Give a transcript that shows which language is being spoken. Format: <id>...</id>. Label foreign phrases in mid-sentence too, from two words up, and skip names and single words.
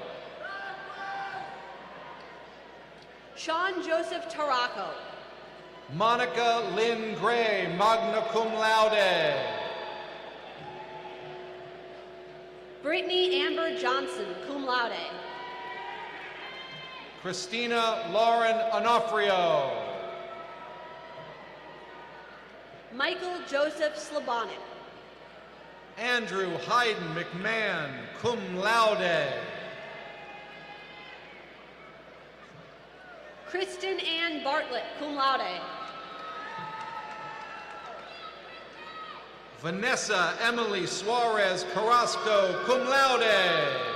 <en>Sean Joseph Taraco. Monica Lynn Gray,</en> <la>magna cum laude.</la> <en>Brittany Amber Johnson,</en> <la>cum laude.</la> <en>Christina Lauren Onofrio. Michael Joseph Slabonic. Andrew Hayden McMahon,</en> <la>cum laude.</la> <en>Kristen Ann Bartlett,</en> <la>cum laude.</la> <en>Vanessa Emily Suarez Carrasco,</en> <la>cum laude.</la>